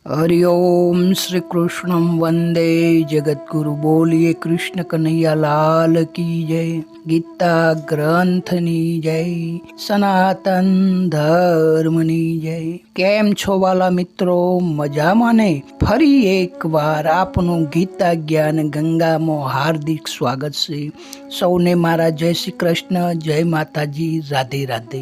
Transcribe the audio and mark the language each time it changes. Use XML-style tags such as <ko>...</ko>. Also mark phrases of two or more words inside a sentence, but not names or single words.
<hi>हरि ओम श्री</hi> <sa>कृष्णम वंदे जगतगुरु।</sa> <hi>बोलिए कृष्ण कन्हैया लाल की जय।</hi> <gu>ગીતા ગ્રંથની જય, સનાતન ધર્મની જય। કેમ છો વાલા મિત્રો, મજામાં ને? ફરી એકવાર આપનું ગીતા જ્ઞાન ગંગામાં હાર્દિક સ્વાગત છે। સૌને મારા જય શ્રી કૃષ્ણ, જય માતાજી, રાધે રાધે।</gu>